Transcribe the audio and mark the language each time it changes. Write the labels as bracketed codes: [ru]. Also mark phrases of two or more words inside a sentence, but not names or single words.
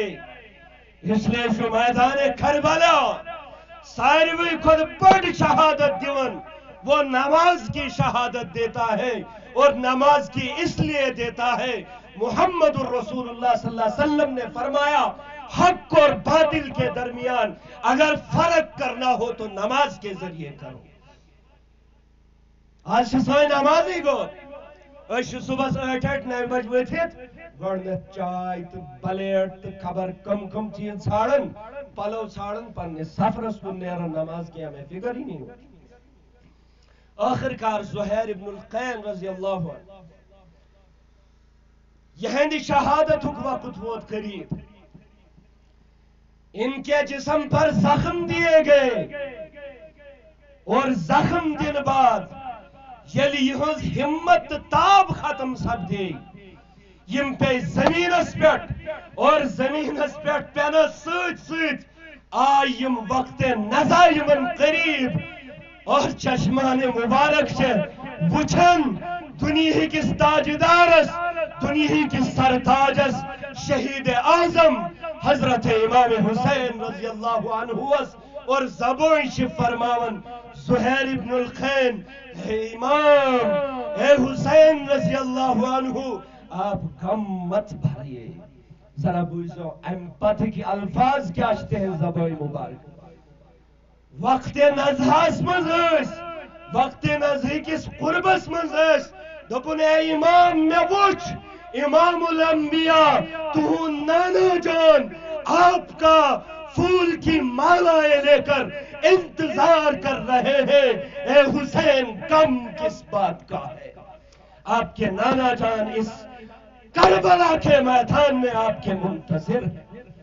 [ur] اس لیے جو میدان کربلا ساروی خود بڑی شہادت دیون وہ نماز کی شہادت دیتا ہے، اور نماز کی اس لیے دیتا ہے محمد الرسول اللہ صلی اللہ علیہ وسلم نے فرمایا حق اور باطل کے درمیان اگر فرق کرنا ہو تو نماز کے ذریعے کرو۔ [ks] آج سوئے نمازی گو صبح 8-9 بج ورتھت گۄڈنیٚتھ چائے تو پلیٹ تو خبر کم چیز ژھانڈن، پلو ژھانڈن، پننس سفرس کن نیرن، [ur] نماز کی ہمیں فکر ہی نہیں ہوتی۔ [ks] آخر کار زہیر ابن القین رضی اللہ عنہ یہندی شہادت وقت ووت قریب، [ur] ان کے جسم پر زخم دیے گئے، [ks] اور زخم دن بعد یلی یہنز ہمت تاب ختم سپدے یم پہ زمینس پیٹ، اور زمینس پیٹ پینس سۭتۍ آئی یم وقت نزا یمن قریب، اور چشمان مبارک سے وچھن دنیا کس تاجدارس، دنیا کس سرتاجس شہید اعظم حضرت امام حسین رضی اللہ عنہ اور زبان سے فرماون زہیر ابن القین اے امام، اے حسین رضی اللہ عنہ [ur] آپ غم مت بھریے۔ ذرا [ks] بوزو امپتھ [ur] کی الفاظ کیا ہیں زبان مبارک۔ [ks] وقت نزہس مز وقت نزہ کس قربس مز دپن اے امام میں وچھ امام الانبیاء تہن نانا جان [ur] آپ کا پھول کی مالائیں لے کر انتظار کر رہے ہیں۔ اے حسین غم کس بات کا ہے؟ آپ کے نانا جان اس کربلا کے میدان میں آپ کے منتظر ہیں۔